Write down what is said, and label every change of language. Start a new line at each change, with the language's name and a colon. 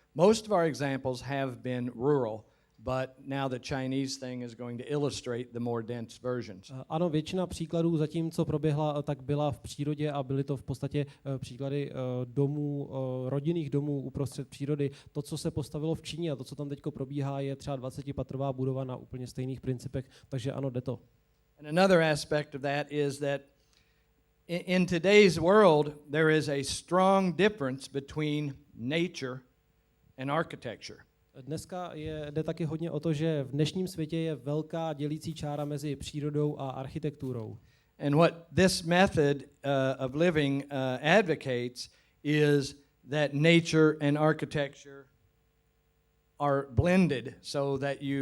English: Most of our examples have been rural, but now the Chinese thing is going to illustrate the more dense versions.
Czech: Ano, většina příkladů zatím, co proběhla, tak byla v přírodě a byly to v podstatě příklady domů, rodinných domů uprostřed přírody. To, co se postavilo v Číně a to, co tam teďko probíhá, je třeba 20patrová budova na úplně stejných principech, takže ano, jde to.
English: And another aspect of that is that in today's world, there is a strong difference between nature and architecture.
Czech: Dneska jde taky hodně o to, že v dnešním světě je velká dělící čára mezi přírodou a architekturou.
English: And what this method of living advocates is that nature and architecture are blended so that